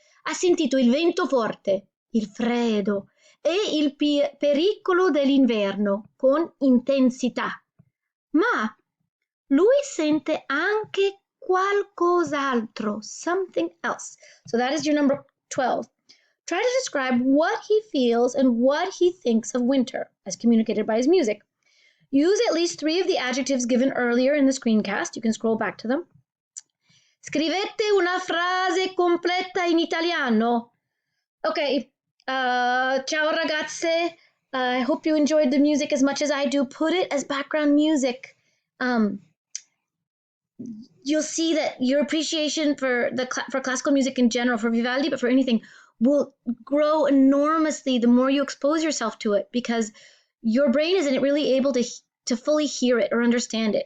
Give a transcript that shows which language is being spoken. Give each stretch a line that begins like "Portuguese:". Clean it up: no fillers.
Italian: Ha sentito il vento forte, il freddo e il pericolo dell'inverno con intensità. Ma lui sente anche qualcos'altro,
English: something else. So that is your number 12. Try to describe what he feels and what he thinks of winter, as communicated by his music. Use at least 3 of the adjectives given earlier in the screencast. You can scroll back to them.
Italian: Scrivete una frase completa in italiano. Okay. Ciao ragazze.
English: I hope you enjoyed the music as much as I do. Put it as background music. You'll see that your appreciation for classical music in general, for Vivaldi, but for anything, will grow enormously the more you expose yourself to it, because your brain isn't really able to fully hear it or understand it.